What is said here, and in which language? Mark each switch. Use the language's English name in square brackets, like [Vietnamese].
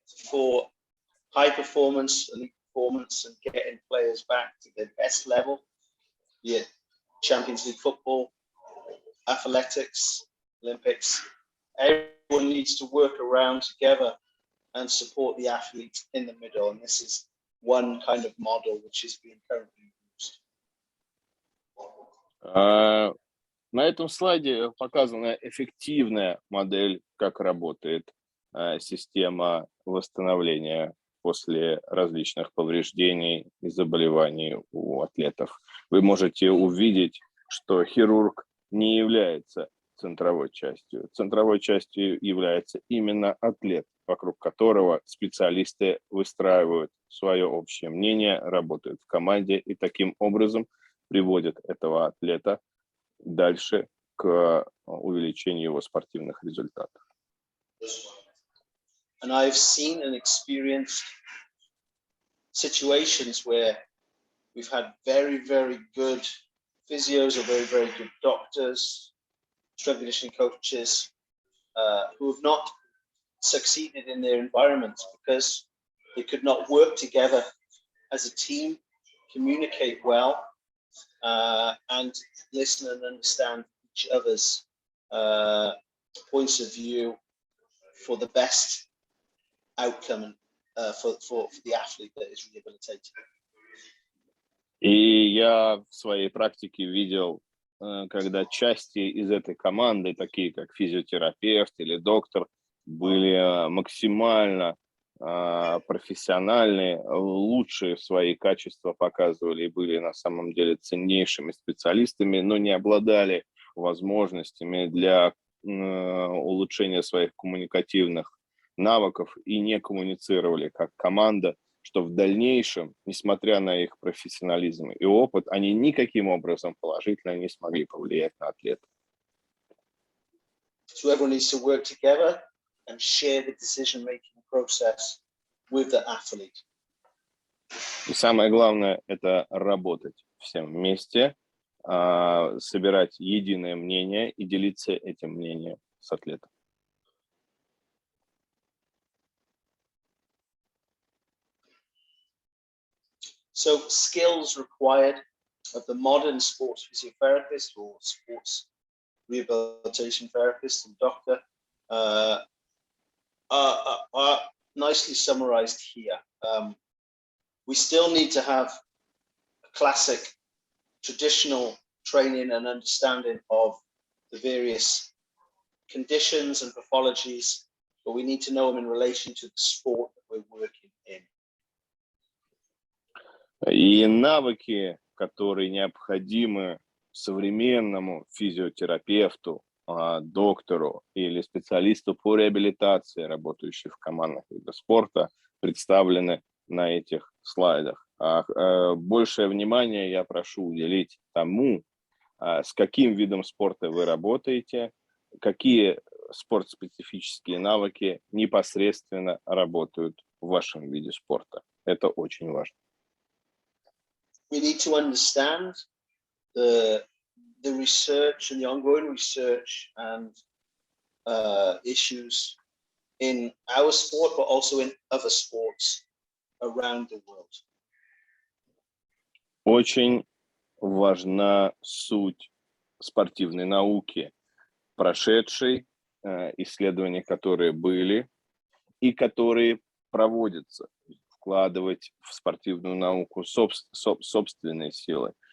[English] for high performance, elite performance and getting players back to their best level, be it Champions League football, athletics, Olympics, everyone needs to work around together and support the athletes in the middle. And this is one kind of model which is being currently used. [Russian] На этом слайде показана эффективная модель, как работает система восстановления после различных повреждений и заболеваний у атлетов. Вы можете увидеть, что хирург не является центровой частью. Центровой частью является именно атлет, вокруг которого специалисты выстраивают свое общее мнение, работают в команде и таким образом приводят этого атлета дальше к увеличению его спортивных результатов. [English] And I've seen and experienced situations where we've had very, very good physios or very, very good doctors, strength conditioning coaches who have not succeeded in their environments because they could not work together as a team, communicate well, and listen and understand each other's points of view for the best outcome for the athlete that is rehabilitated. [Russian] И я в своей практике видел, когда части из этой команды, такие как физиотерапевт или доктор, были максимально профессиональные, лучшие свои качества показывали и были на самом деле ценнейшими специалистами, но не обладали возможностями для улучшения своих коммуникативных навыков и не коммуницировали как команда, что в дальнейшем, несмотря на их профессионализм и опыт, они никаким образом положительно не смогли повлиять на атлета. [English] So everyone needs to work together and share the decision-making process with the athlete. [Russian] И самое главное – это работать всем вместе, собирать единое мнение и делиться этим мнением с атлетом. [English] So skills required of the modern sports physiotherapist or sports rehabilitation therapist and doctor are nicely summarized here. We still need to have a classic traditional training and understanding of the various conditions and pathologies, but we need to know them in relation to the sport that we're working in. [Russian] И навыки, которые необходимы современному физиотерапевту, доктору или специалисту по реабилитации, работающий в командных видах спорта, представлены на этих слайдах. Большее внимание я прошу уделить тому, с каким видом спорта вы работаете, какие спортспецифические навыки непосредственно работают в вашем виде спорта. Это очень важно. [English] We need to understand the research and the ongoing research and issues in our sport, but also in other sports around the world. [Russian] Очень важна суть спортивной науки, прошедшей, исследования, которые были и которые проводятся. Вкладывать в спортивную науку собственные силы.